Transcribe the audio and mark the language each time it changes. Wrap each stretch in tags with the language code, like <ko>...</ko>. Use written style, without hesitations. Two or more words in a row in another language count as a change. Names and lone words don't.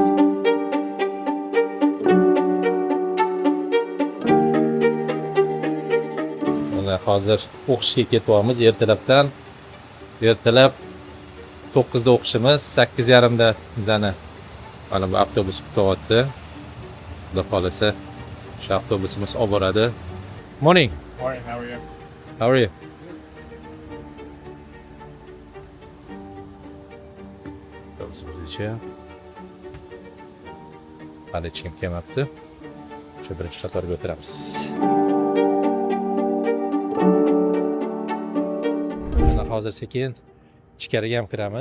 <uz>Mana hozir o'qishga ketyapmiz ertalabdan. Ertalab 9 da o'qishimiz, 8:30 da bizani mana bu avtobus kutyapti. Xudo xolasa shu avtobusimiz olib boradi.</uz> <en>Morning. Morning, how are you? How are you?</en> <uz>Avtobusimiz ichi. Hali hech kim kelmabdi. Shu birinchi qatorga o'tiramiz. Mana hozir sekin ichkariga ham kiramiz.</uz>